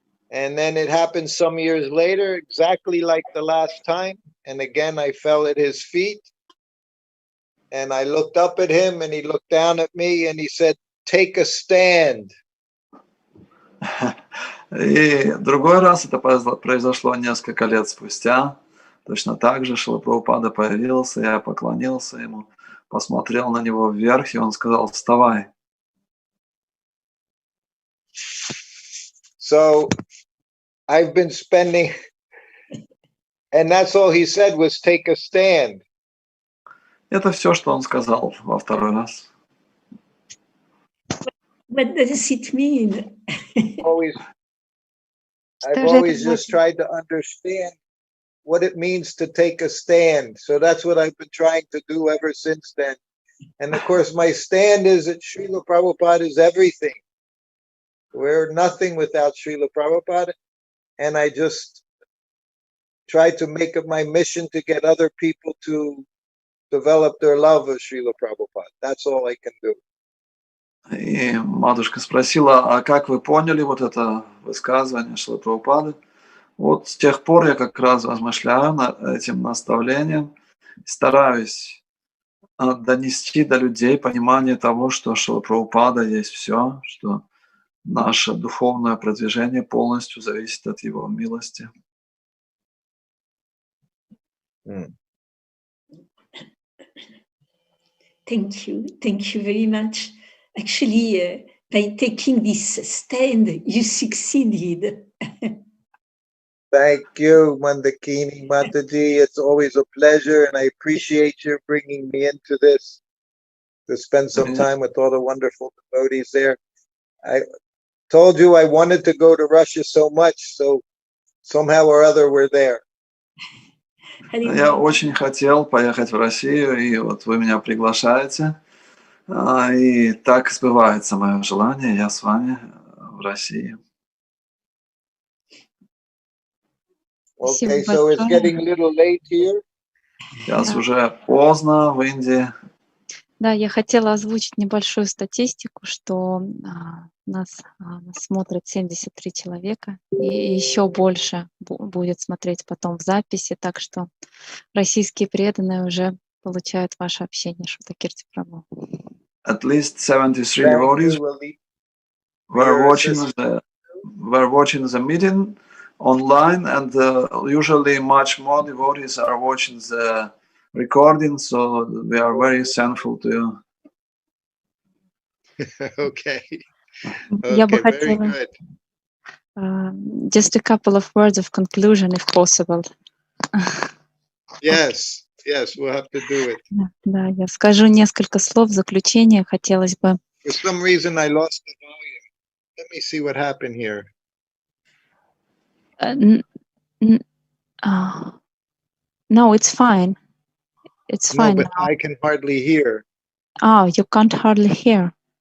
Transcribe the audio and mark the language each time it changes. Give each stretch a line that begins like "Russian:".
English: And then it happened some years later, exactly like the last time. And again, I fell at his feet. And I looked up at him, and he looked down at me, and he said, "Take a stand."
Russian: И другой раз это произошло несколько лет спустя. Точно так же Шрила Прабхупада появился, я поклонился ему, посмотрел на него вверх, и он сказал: «Вставай».
English: So I've been spending, and that's all he said was take a stand. Это все, что он сказал во второй раз. What does it mean? I've always just tried to understand what it means to take a stand. So that's what I've been trying to do ever since then. And of course, my stand is that Şrila Prabhupada is everything. We're nothing without Şrila Prabhupada. And I just try to make it my mission to get other people to develop their love of Şrila Prabhupada. That's all I can do.
Russian: И матушка спросила: а как вы поняли вот это высказывание Шрилы Прабхупады? Вот с тех пор я как раз размышляю над этим наставлением, стараюсь донести до людей понимание того, что Шрила Прабхупада есть все, что наше духовное продвижение полностью зависит от его милости.
English: Thank you very much. Actually, by taking this stand, you succeeded. Thank you, Mondakini Mataji. It's always a pleasure, and I appreciate you bringing me into this to spend some time with all the wonderful devotees there. I told you I wanted to go to Russia so much, so somehow or other we're there.
Russian: Я очень хотел поехать в Россию, и вот вы меня приглашаете, и так сбывается мое желание, я с вами в России.
English: Okay, so it's getting a little late here.
Russian: Сейчас уже поздно в Индии. Да, я хотела озвучить небольшую статистику, что нас смотрит 73 человека, и еще больше будет смотреть потом в записи, так что российские преданные уже получают ваше общение. Шрута Кирти Прабху.
English: At least 73 devotees were watching the meeting online, and usually much more devotees are watching the recording, so we are very thankful to you. Okay.
Russian: Я бы
English: Very
Russian: хотела
English: good. just a couple of words of conclusion, if possible. Yes, we'll have to do it.
Russian: Да, я скажу несколько слов в заключение. Хотелось бы.
English: For some reason, I lost the volume. Let me see what happened here. No, it's fine. It's fine. No, but I can hardly hear. Oh, you can't hardly hear.